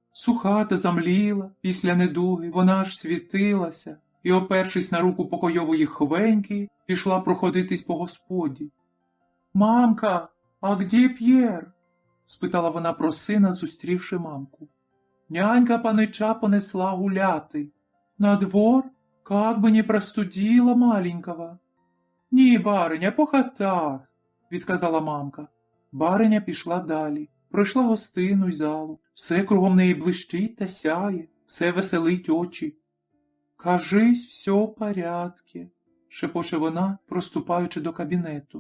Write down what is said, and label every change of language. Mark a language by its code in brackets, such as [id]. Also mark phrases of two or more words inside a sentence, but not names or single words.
[uk] Суха та замліла, після недуги, вона аж світилася. і, опершись на руку покойової Хвеньки, пішла проходитись по господі. «Мамка, а [ru] где П'єр?» [uk] – спитала вона про сина, зустрівши мамку. «Нянька панича понесла гуляти. [ru] На двор, как бы не простудила маленького». [uk] «Ні, бариня, по хатах», – відказала мамка. Бариня пішла далі, пройшла гостину й залу. Все кругом неї блищить та сяє, все веселить очі. [ru] «Кажись, все в порядке», [uk] – шепоче вона, проступаючи до кабінету.